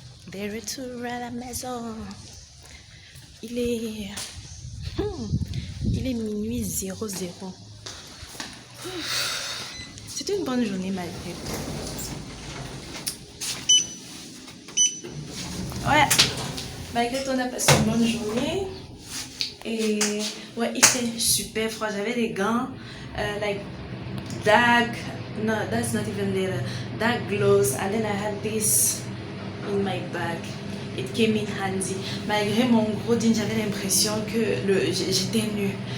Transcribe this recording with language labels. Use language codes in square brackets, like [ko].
[fr] De retour à la maison. Il est minuit 00. C'était une bonne journée malgré tout. Ouais, malgré tout on a passé une bonne journée. Et ouais, il fait super froid. J'avais des gants, [en] like dark, no, that's not even leather, dark gloves, and then I had this in my bag. It came in handy. [fr] Malgré mon gros jean, j'avais l'impression que j'étais nue.